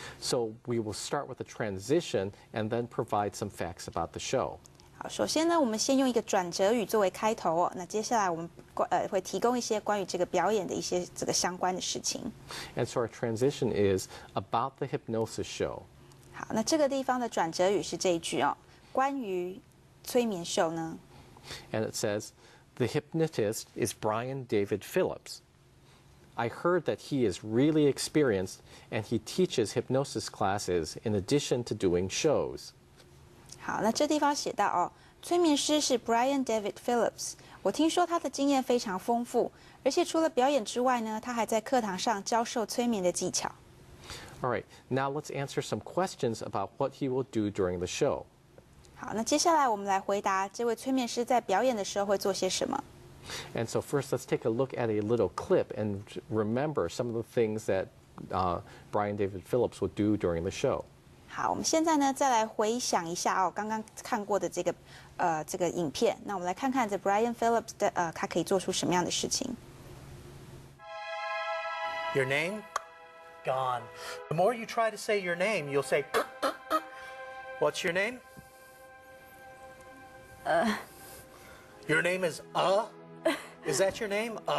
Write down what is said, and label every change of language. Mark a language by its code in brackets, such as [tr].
[en] So we will start with a transition and then provide some facts about the show. [zh] 好，首先呢，我们先用一个转折语作为开头哦。那接下来我们会提供一些关于这个表演的一些这个相关的事情。 [en] And so our transition is about the hypnosis show. [zh] 好，那这个地方的转折语是这一句哦，关于催眠秀呢。 [en] And it says, The hypnotist is Brian David Phillips. I heard that he is really experienced and he teaches hypnosis classes in addition to doing shows. [zh] 好，那这地方写到哦，催眠师是 Brian David Phillips。我听说他的经验非常丰富，而且除了表演之外呢，他还在课堂上教授催眠的技巧。 [en] All right, now let's answer some questions about what he will do during the show. [zh] 好，那接下来我们来回答这位催眠师在表演的时候会做些什么。 [en] And so first, let's take a look at a little clip and remember some of the things that Brian David Phillips will do during the show. [zh] 好，我们现在呢再来回想一下哦，刚刚看过的这个影片。那我们来看看这 Brian Phillips 的他可以做出什么样的事情。 [en] Your name? Gone. The more you try to say your name, you'll say, What's your name? Your name is Is that your name?